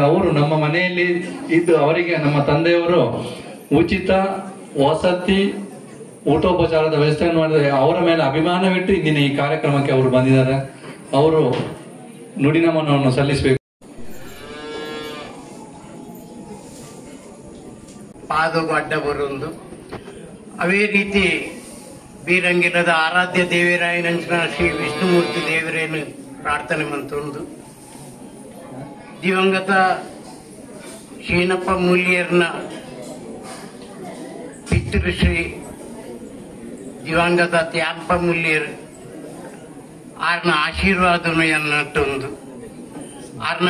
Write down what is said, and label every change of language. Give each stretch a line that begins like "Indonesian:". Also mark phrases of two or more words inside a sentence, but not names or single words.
Kannada: ಅವರು ನಮ್ಮ ಮನೆಯಲ್ಲಿ ಇದ್ದು ಅವರಿಗೆ ನಮ್ಮ ತಂದೆಯವರು ಉಚಿತ ವಸತಿ ಊಟೋಪಚಾರದ ವ್ಯವಸ್ಥೆಯನ್ನು ಮಾಡಿದರೆ ಅವರ ಮೇಲೆ ಅಭಿಮಾನವಿಟ್ಟು ಇಂದಿನ ಈ ಕಾರ್ಯಕ್ರಮಕ್ಕೆ ಅವರು ಬಂದಿದ್ದಾರೆ. ಅವರು ನುಡಿನಮನವನ್ನು ಸಲ್ಲಿಸಬೇಕು. ಪಾದವು ಅಡ್ಡ ಬರುವುದು.
Tulu: ಅವೇ ರೀತಿ ಬೀರಂಗಿಲದ ಆರಾಧ್ಯ ದೇವರಾಯನಂಚಿನ ಶ್ರೀ ವಿಷ್ಣುಮೂರ್ತಿ ದೇವರೇನು ಪ್ರಾರ್ಥನೆ ಮಂತೊಂದು ದಿವಂಗತ ಶೀನಪ್ಪ ಮೂಲ್ಯರ್ನ ಪಿತೃ ಶ್ರೀ ದಿವಂಗತ ತ್ಯಾಂಪ ಮೂಲ್ಯರ್ ಆರ್ನ ಆಶೀರ್ವಾದನು ಎನ್ನಟ್ಟೊಂದು ಆರ್ನ